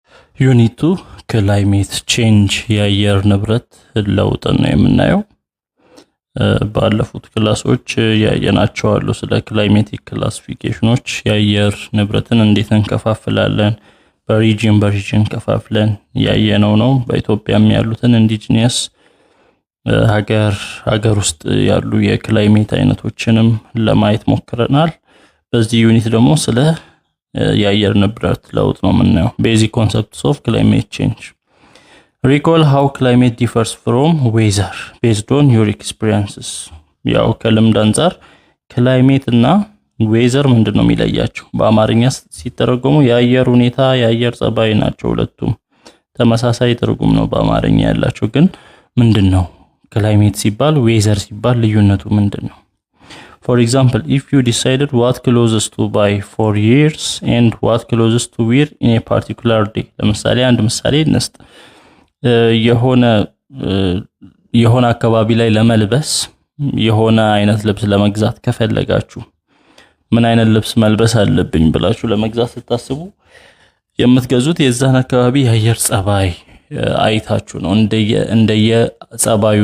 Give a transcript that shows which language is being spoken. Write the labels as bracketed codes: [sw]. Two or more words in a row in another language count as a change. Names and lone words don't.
[am] ዩኒቱ [en] climate change [am] የአየር ንብረት ለውጥ ነው የምናየው። ባለፉት ክላሶች ያየናቸው አሉ ስለ [en] climatic classifications [am] የአየር ንብረትን እንዴት እንከፋፍላለን በሪጅን ከፋፍለን ያየነው ነው። በኢትዮጵያም ያሉትን ኢንዲጂነስ ሀገር ውስጥ ያሉ የክላይሜት አይነቶችንም ለማየት ሞክረናል። በዚህ ዩኒት ደግሞ ስለ የአየር ንብረት ለውጥ ነው የምናየው። [en] basic concepts of climate change። Recall how climate differs from weather based on your experiences. [am] ያው ከልምድ አንፃር ክላይሜት እና ዌዘር ምንድነው የሚለያቸው? በአማርኛ ሲተረጎሙ የአየር ሁኔታ የአየር ጸባይ ናቸው። ሁለቱም ተመሳሳይ ትርጉም ነው በአማርኛ ያላቸው። ግን ምንድነው ክላይሜት ሲባል ዌዘር ሲባል ልዩነቱ ምንድነው? [en] For example, if you decided what clothes to buy for years and what clothes to wear in a particular day. [am] ለምሳሌ አንድ ምሳሌ እንስጥ። የሆነ አካባቢ ላይ ለመልበስ የሆነ አይነት ልብስ ለመግዛት ከፈለጋችሁ ምን አይነት ልብስ መልበስ አለብኝ ብላችሁ ለመግዛት ስታስቡ የምትገዙት የዛን አካባቢ የአየር ጸባይ አይታችሁ ነው። እንደየ ጸባዩ